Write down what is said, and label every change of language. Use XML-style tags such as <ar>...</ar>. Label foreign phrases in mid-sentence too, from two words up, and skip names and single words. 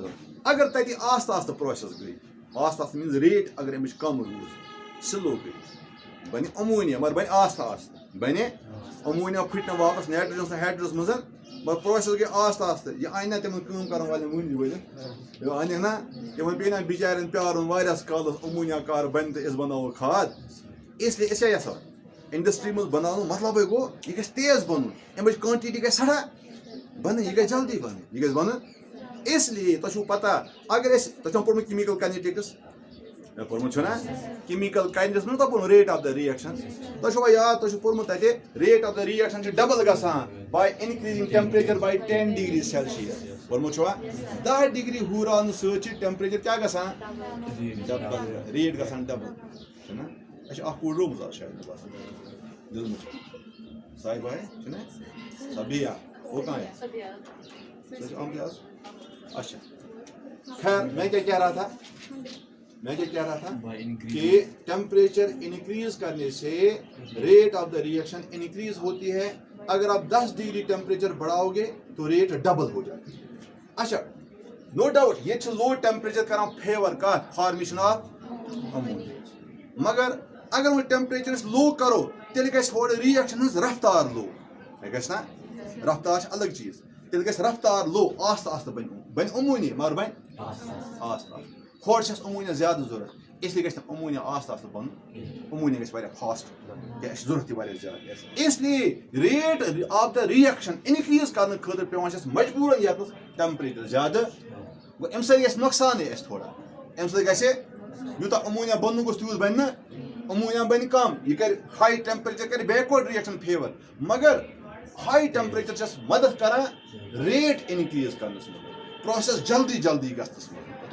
<ks>اگر تتہِ آستہٕ آستہٕ پروسیس گٔے آستہٕ آستہٕ میٖنٕز ریٹ اگر امِچ کم روٗز سلو گٔے بنہِ امونیا مگر بنہِ آستہٕ آستہٕ. بنہِ امونیا پھٕٹہِ نہٕ واپس نایٹروجنس تہٕ ہایڈروجنس منٛز مگر پروسیس گٔے آستہٕ آستہٕ. یہِ انہِ نہ تِمن کٲم کرن والٮ۪ن مٔنٛزۍ ؤلِتھ یہِ انہِ نہ تِمن پیٚیہِ نہ بِچارٮ۪ن پیارُن واریاہس کالس امونیا کر بنہِ تہٕ أسۍ بناوو کھاد.</ks> <ur>اس لیے</ur> <ks>أسۍ کیٛاہ یژھان انڈسٹری منٛز بناونُک مطلبے گوٚو یہِ گژھِ تیز بنُن امِچ کانٹِٹی گژھِ سٮ۪ٹھاہ بنٕنۍ یہِ گژھِ جلدی بنٕنۍ یہِ گژھِ بنُن.</ks> <ur>اس لیے</ur> <ks>تۄہہِ چھُو پتہ اگر أسۍ تۄہہِ چھُو پوٚرمُت</ks> <en>chemical kinetics</en> <ks>مےٚ پوٚرمُت چھُنہ</ks> <en>chemical kinetics</en> <ks>منٛز تۄہہِ پوٚرمُت</ks> <en>rate of the reaction.</en> <ks>تۄہہِ چھُوا یاد تۄہہِ چھُو پوٚرمُت تتہِ</ks> <en>rate of the reaction</en> <ks>چھِ ڈبل گژھان</ks> <en>by increasing temperature by 10 degree Celsius.</en> <ks>پوٚرمُت چھُوا 10 ڈگری ہُراونہٕ سۭتۍ چھِ ٹیمپریچر کیٛاہ گژھان ڈبل ریٹ گژھان ڈبل. چھُنہ اَسہِ چھُ اکھ کوٗر روٗمٕژ آز شاید مےٚ باسان دِلمُت ساے باے چھُنہ سبیا</ks> <ur>وہ کہاں ہے</ur> <ks>سۄ چھِ آمٕژ آز.</ks> <ur>اچھا خیر میں کیا کہہ رہا تھا کہ ٹیمپریچر انکریز کرنے سے</ur> <en>rate of the reaction increase</en> <ur>ہوتی ہے. اگر آپ 10 ڈگری ٹیمپریچر بڑھاؤ گے تو ریٹ ڈبل ہو جاتی ہے.</ur> <ks>اچھا</ks> <en>no doubt</en> <ks>یہ</ks> <en>low temperature</en> <ks>کران فیور کتھ</ks> <en>formation of ammonia.</en> <ks>مگر اگر وہ</ks> <en>temperature low</en> <ks>کرو تیٚلہِ گژھِ ہورٕ رِیکشن ہٕنٛز رفتار لو. گژھِ نا رفتار چھِ الگ چیٖز. تیٚلہِ گژھِ رفتار لو آستہٕ آستہٕ بنہِ امونیا مگر بنہِ آستہٕ آستہٕ. ہورٕ چھِ اَسہِ امونیا زیادٕ ضوٚرتھ</ks> <ur>اس لیے</ur> <ks>گژھِ نہٕ امونیا آستہٕ آستہٕ بنُن. امونیا گژھِ واریاہ فاسٹ کیٛازِ اَسہِ چھِ ضوٚرتھ تہِ واریاہ زیادٕ.</ks> <ur>اس لیے</ur> <en>rate of the reaction increase</en> <ks>کرنہٕ خٲطرٕ پیٚوان چھِ اَسہِ مجبوٗرن ییٚتنس ٹیمپریچر زیادٕ. گوٚو اَمہِ سۭتۍ گژھِ نۄقصانٕے اَسہِ تھوڑا. اَمہِ سۭتۍ گژھِ یوٗتاہ امونیا بنُن گوٚژھ تیوٗت بنہِ نہٕ. امونیا بنہِ کم یہِ کرِ</ks> <en>high temperature</en> <ks>کرِ</ks> <en>backward reaction favour.</en> <ks>مگر</ks> <en>high temperature</en> <ks>چھِ اَسہِ مدد کران</ks> <en>rate increase</en> <ks>کرنس منٛز پروسیس جلدی جلدی گژھنس منٛز.</ks>